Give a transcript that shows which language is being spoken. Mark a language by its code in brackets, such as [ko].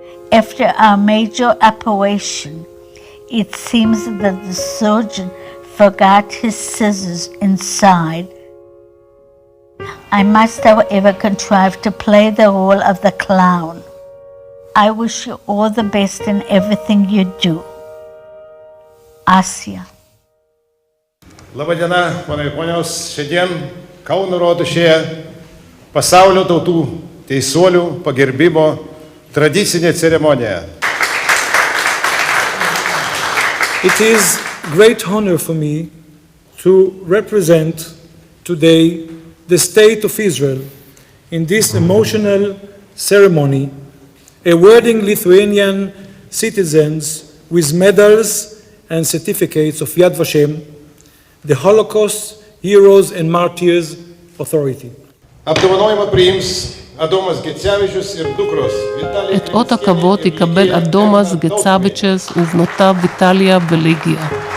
[en] After our major operation, it seems that the surgeon forgot his scissors inside. I must, however, contrive to play the role of the clown. I wish you all the best in everything you do. Asya. [lt] Labadiena, panai ponios, šiandien Kauno rotušėje pasaulio tautų teisuolių pagerbimo tradicinė ceremonija. [en] It is great honor for me to represent today the state of Israel in this emotional ceremony, awarding Lithuanian citizens with medals and certificates of Yad Vashem, the Holocaust Heroes and Martyrs Authority. [lt] Apdovanojimą priims Adomas Gecevičius ir dukros Vitalija. [he] את אות הכבוד יקבל אדומס גצביצ'ס ובנותיו ויטליה וליגיה.